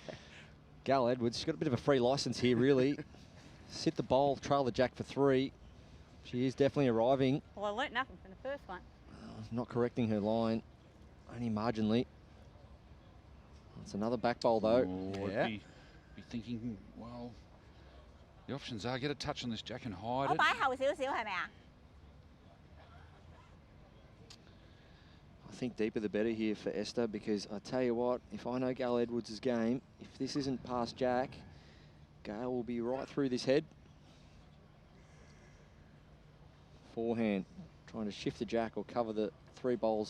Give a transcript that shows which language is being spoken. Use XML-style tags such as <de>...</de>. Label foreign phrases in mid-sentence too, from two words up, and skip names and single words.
<en>Gal Edwards, she's got a bit of a free license here, really. Sit the bowl, trail the jack for 3. She is definitely arriving. Well, I learnt nothing from the first one. Not correcting her line, only marginally. That's another back bowl, though. Oh, Yeah. I'd be thinking, well, the options are get a touch on this jack and hide</en> <yue>我</yue> <en>it.</en> <yue>擺後少少係咪啊？</yue> <en>I think deeper the better here for Esther, because I tell you what, if I know Gal Edwards' game, if this isn't past jack, Gal will be right through this head. Forehand, trying to shift the jack or cover the 3 bowls.</en>